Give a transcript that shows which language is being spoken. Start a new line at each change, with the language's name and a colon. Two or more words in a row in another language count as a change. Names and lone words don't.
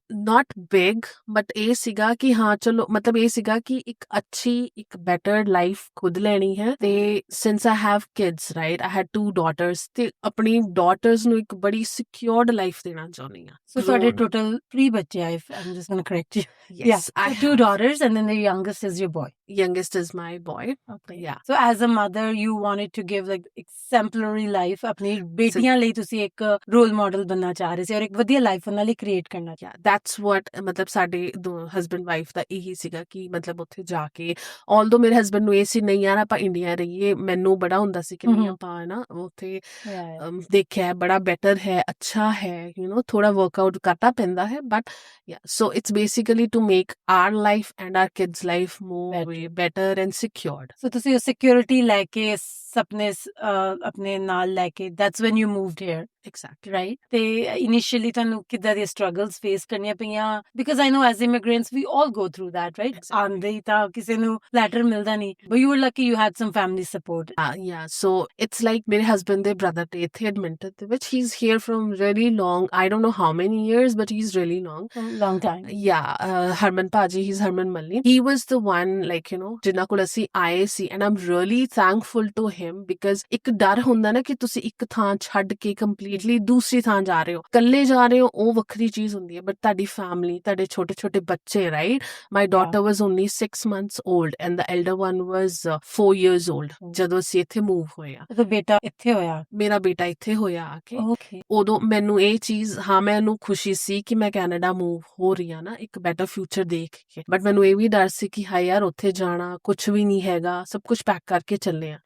English: not big,
Punjabi: ਬਟ ਇਹ ਸੀਗਾ ਕਿ ਹਾਂ ਚਲੋ, ਮਤਲਬ ਇਹ ਸੀਗਾ ਕਿ ਇੱਕ ਅੱਛੀ, ਇੱਕ
English: better life
Punjabi: ਖੁਦ ਲੈਣੀ ਹੈ। ਤੇ
English: since I have kids right, I had 2 daughters,
Punjabi: ਤੇ ਆਪਣੀ ਡਾਟਰਸ ਨੂੰ ਇੱਕ ਬੜੀ
English: secured life
Punjabi: ਦੇਣਾ ਚਾਹੁੰਦੀ ਹਾਂ। So ਤੁਹਾਡੇ total 3 ਬੱਚੇ ਆਏ,
English: I'm just going to correct you. Yes, I so 2 have. daughters and then the youngest is your boy. Youngest is my boy. Okay. Yeah. So as a mother, you wanted to give like exemplary life
Punjabi: ਆਪਣੀ ਬੇਟੀਆਂ ਲਈ ਤੁਸੀਂ ਇੱਕ
English: role model
Punjabi: ਬਣਨਾ ਚਾਹ ਰਹੇ ਸੀ ਔਰ ਇੱਕ ਵਧੀਆ ਲਾਈਫ ਉਹਨਾਂ ਲਈ ਕ੍ਰੀਏਟ ਕਰਨਾ।
English: Yeah, that's what
Punjabi: ਮਤਲਬ ਸਾਡੇ ਦੋ
English: husband wife
Punjabi: ਦਾ ਇਹੀ ਸੀਗਾ ਕਿ ਮਤਲਬ ਉੱਥੇ ਜਾ ਕੇ, ਆਲਦੋ ਮੇਰੇ ਹਸਬੈਂਡ ਨੂੰ ਇਹ ਸੀ ਨਹੀਂ ਯਾਰ ਆਪਾਂ ਇੰਡੀਆ ਰਹੀਏ, ਮੈਨੂੰ ਬੜਾ ਹੁੰਦਾ ਸੀ ਕਿ ਨਹੀਂ ਆਪਾਂ ਨਾ ਉੱਥੇ ਦੇਖਿਆ ਬੜਾ ਬੈਟਰ ਹੈ, ਅੱਛਾ ਹੈ, ਥੋੜਾ ਵਰਕਆਊਟ ਕਰਨਾ ਪੈਂਦਾ ਹੈ,
English: but so it's basically to make our life and our kids life more better and secured.
Punjabi: So ਤੁਸੀਂ ਉਹ ਸਿਕਿਉਰਿਟੀ ਲੈ ਕੇ ਆਪਣੇ ਨਾਲ ਲੈ ਕੇ
English: that's when you moved here. Exactly. Right?
Punjabi: ਤੇ ਇਨੀਸ਼ੀਅਲੀ ਤੁਹਾਨੂੰ ਕਿੱਦਾਂ ਦੀਆਂ
English: struggles face
Punjabi: ਕਰਨੀਆਂ ਪਈਆਂ?
English: because I know as immigrants we all go through that, right?
Punjabi: ਆਉਂਦੇ ਹੀ ਤਾਂ ਕਿਸੇ ਨੂੰ ਲੈਟਰ ਮਿਲਦਾ ਨਹੀਂ,
English: but you were lucky you had some family support. Yeah, so it's like
Punjabi: ਮੇਰੇ husband ਦੇ brother ਤੇ ਇੱਥੇ ਐਡਮਿਟਡ ਦੇ ਵਿੱਚ,
English: he's here from really long, I don't know how many years, but he's really long time. Yeah, Harman Paji, he's Harman Malli. He was the one, like,
Punjabi: ਜਿਨ੍ਹਾਂ ਕੋਲ ਅਸੀਂ ਆਏ ਸੀ,
English: and I'm really thankful to him because
Punjabi: ਇੱਕ ਡਰ ਹੁੰਦਾ ਨਾ ਕਿ ਤੁਸੀਂ ਇੱਕ ਥਾਂ ਛੱਡ ਕੇ completely ਦੂਸਰੀ ਥਾਂ ਜਾ ਰਹੇ ਹੋ, ਇਕੱਲੇ ਜਾ ਰਹੇ ਹੋ, ਉਹ ਵੱਖਰੀ ਚੀਜ਼ ਹੁੰਦੀ ਹੈ, ਬਟ ਤੁਹਾਡੀ ਫੈਮਿਲੀ, ਤੁਹਾਡੇ ਛੋਟੇ ਛੋਟੇ ਬੱਚੇ, ਰਾਈਟ?
English: My daughter was only 6 months old and the elder one was 4 years old
Punjabi: ਜਦੋਂ ਅਸੀਂ ਇੱਥੇ ਮੂਵ ਹੋਇਆ। ਤਾਂ ਬੇਟਾ ਇੱਥੇ ਹੋਇਆ? ਮੇਰਾ ਬੇਟਾ ਇੱਥੇ ਹੋਇਆ ਆ ਕੇ।
English: Okay.
Punjabi: ਉਦੋਂ ਮੈਨੂੰ ਇਹ ਚੀਜ਼, ਹਾਂ ਮੈਨੂੰ ਖੁਸ਼ੀ ਸੀ ਕਿ ਮੈਂ ਕੈਨੇਡਾ ਮੂਵ ਹੋ ਰਹੀ ਹਾਂ ਨਾ ਇੱਕ
English: better future
Punjabi: ਦੇਖ ਕੇ, ਬਟ ਮੈਨੂੰ ਇਹ ਵੀ ਡਰ ਸੀ ਕਿ ਹਾਏ ਯਾਰ ਉੱਥੇ ਜਾਣਾ ਕੁਛ ਵੀ ਨਹੀਂ ਹੈਗਾ, ਸਭ ਕੁਝ ਪੈਕ ਕਰਕੇ ਚੱਲੇ ਆ।